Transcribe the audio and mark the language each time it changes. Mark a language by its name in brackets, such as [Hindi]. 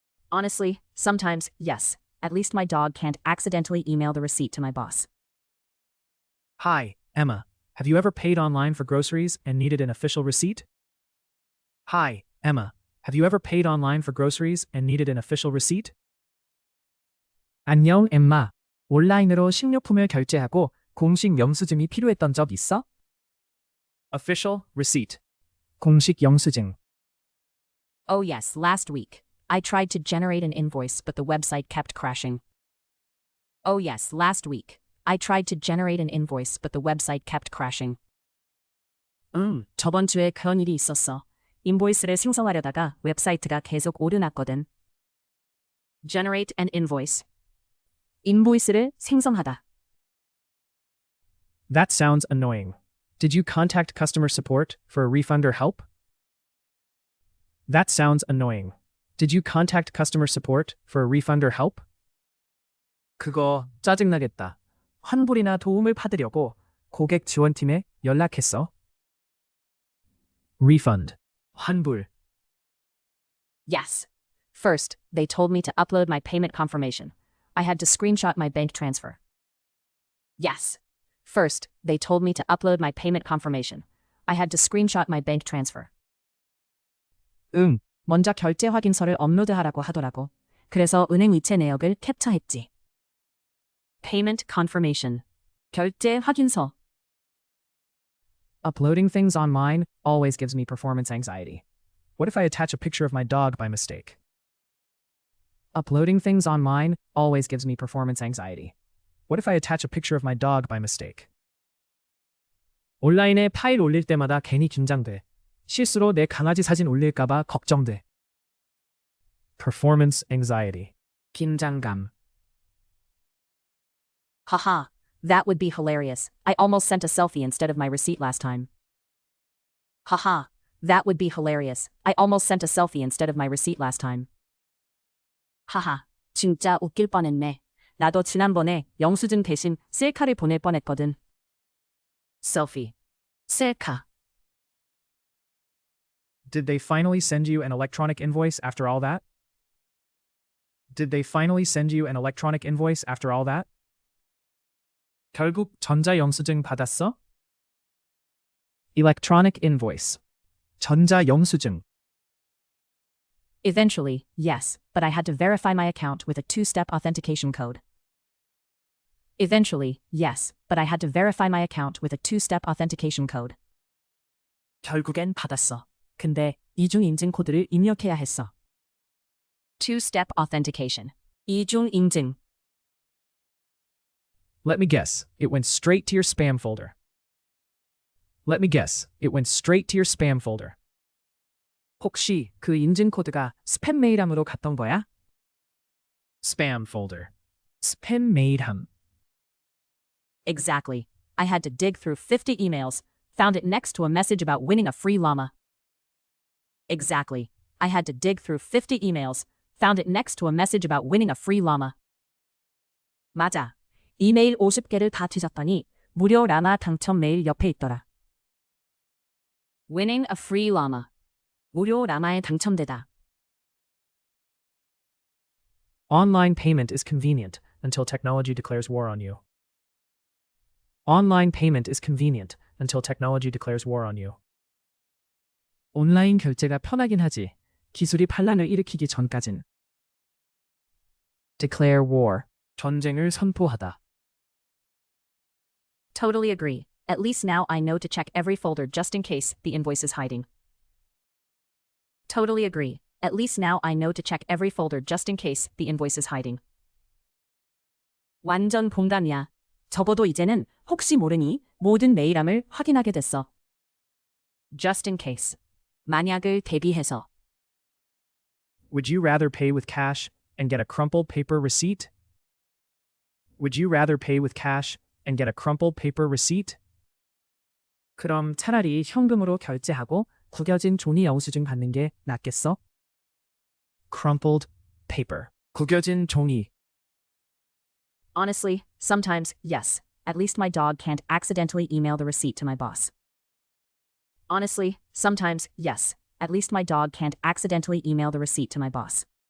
[English] Honestly, sometimes, yes. At least my dog can't accidentally email the receipt to my boss. Hi, Emma. Have you ever paid online for groceries and needed an official receipt? Hi, Emma. Have you ever paid online for groceries and needed an official receipt? [Korean] 안녕, 엠마. 온라인으로 식료품을 결제하고 공식 영수증이 필요했던 적 있어? [English] Official receipt. [Korean] 공식 영수증. [English] Oh yes, last week. I tried to generate an invoice, but the website kept crashing. Oh yes, last week. I tried to generate an invoice, but the website kept crashing. [Korean] 저번 주에 그런 일이 있었어. 인보이스를 생성하려다가 웹사이트가 계속 오류났거든. [English] Generate an invoice. [Korean] 인보이스를 생성하다. [English] That sounds annoying. Did you contact customer support for a refund or help? That sounds annoying. Did you contact customer support for a refund or help? [Korean] 그거 짜증나겠다. 환불이나 도움을 받으려고 고객 지원팀에 연락했어. [English] Refund. [Korean] 환불. [English] Yes. First, they told me to upload my payment confirmation. I had to screenshot my bank transfer. Yes. First, they told me to upload my payment confirmation. I had to screenshot my bank transfer. [Korean] 먼저 결제 확인서를 업로드하라고 하더라고. 그래서 은행 이체 내역을 캡처했지. [English] Payment confirmation. [Korean] 결제 확인서. [English] Uploading things online always gives me performance anxiety. What if I attach a picture of my dog by mistake? Uploading things online always gives me performance anxiety. What if I attach a picture of my dog by mistake? [Korean] 온라인에 파일 올릴 때마다 괜히 긴장돼. 실수로 내 강아지 사진 올릴까봐 걱정돼. [English] Performance anxiety. [Korean] 긴장감. [English] Haha, that would be hilarious. I almost sent a selfie instead of my receipt last time. Haha, that would be hilarious. I almost sent a selfie instead of my receipt last time. [Korean] 하하, 진짜 웃길 뻔했네. 나도 지난번에 영수증 대신 셀카를 보낼 뻔했거든. [English] Selfie. [Korean] 셀카. [English] Did they finally send you an electronic invoice after all that? Did they finally send you an electronic invoice after all that? [Korean] 결국 전자 영수증 받았어? [English] Electronic invoice. [Korean] 전자 영수증. [English] Eventually, yes, but I had to verify my account with a two-step authentication code. Eventually, yes, but I had to verify my account with a two-step authentication code. [Korean] 결국엔 받았어. 근데 이중 인증 코드를 입력해야 했어. [English] Two-step authentication. [Korean] 이중 인증. [English] Let me guess, it went straight to your spam folder. Let me guess, it went straight to your spam folder. [Korean] 혹시 그 인증 코드가 스팸 메일함으로 갔던 거야? [English] Spam folder. [Korean] 스팸 메일함. [English] Exactly. I had to dig through 50 emails, found it next to a message about winning a free llama. Exactly. I had to dig through 50 emails, found it next to a message about winning a free llama. [Korean] 맞아. 이메일 50개를 다 뒤졌더니 무료 라마 당첨 메일 옆에 있더라. [English] Winning a free llama. [Korean] 무료 라마에 당첨되다. [English] Online payment is convenient until technology declares war on you. Online payment is convenient until technology declares war on you. [Korean] 온라인 결제가 편하긴 하지. 기술이 반란을 일으키기 전까진. [English] Declare war. [Korean] 전쟁을 선포하다. [English] Totally agree. At least now I know to check every folder just in case the invoice is hiding. Totally agree. At least now I know to check every folder just in case the invoice is hiding. [Korean] 완전 공감이야. 적어도 이제는 혹시 모르니 모든 메일함을 확인하게 됐어. [English] Just in case. [Korean] 만약을 대비해서. [English] Would you rather pay with cash and get a crumpled paper receipt? Would you rather pay with cash and get a crumpled paper receipt? [Korean] 그럼 차라리 현금으로 결제하고 구겨진 종이 영수증 받는 게 낫겠어? [English] Crumpled paper. [Korean] 구겨진 종이. [English] Honestly, sometimes, yes. At least my dog can't accidentally email the receipt to my boss. Honestly, sometimes, yes. At least my dog can't accidentally email the receipt to my boss.